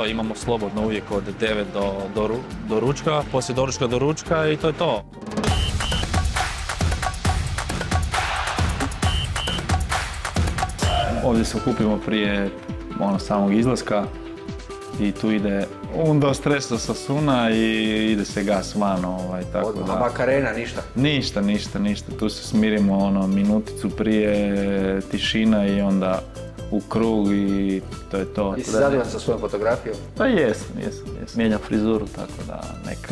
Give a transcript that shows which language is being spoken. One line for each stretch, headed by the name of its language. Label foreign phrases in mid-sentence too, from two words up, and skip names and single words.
Croatian: Imamo slobodno uvijek od 9 do ručka, poslije doručka do ručka i to je to. Ovdje se okupimo prije samog izlaska i tu ide
Spanish: un dos tres
Croatian: do Sasuna i ide se gas van. Tako da. Makarena, ništa? Ništa. Tu se smirimo minuticu prije, tišina i onda u krug i to je to. Jesi zadovoljan sa svojom fotografijom? Pa jesam. Mijenjam frizuru, tako da neka.